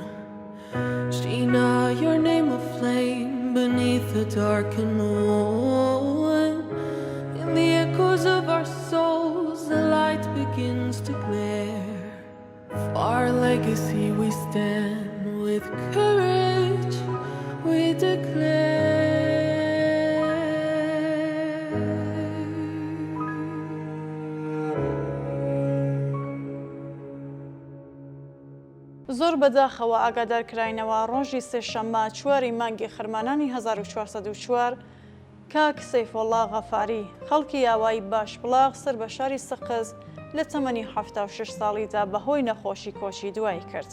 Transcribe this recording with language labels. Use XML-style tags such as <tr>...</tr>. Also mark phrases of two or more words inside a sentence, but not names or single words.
<en>Sheena, your name a flame beneath the darkened moon. In the echoes of our souls, the light begins to glare. For our legacy we stand, with courage we declare.</en> <ckb>زۆر بەداخەوە ئاگادارکراینەوە ڕۆژی سێشەممە 4 مانگی خەرمانانی 1404 کاک سەیفۆڵڵا غەفاری خەڵکی یاوایی باشبڵاغ سەر بە شاری سەقز لە تەمەنی 76 ساڵیدا بەهۆی نەخۆشی کۆچی دوای کرد.</ckb>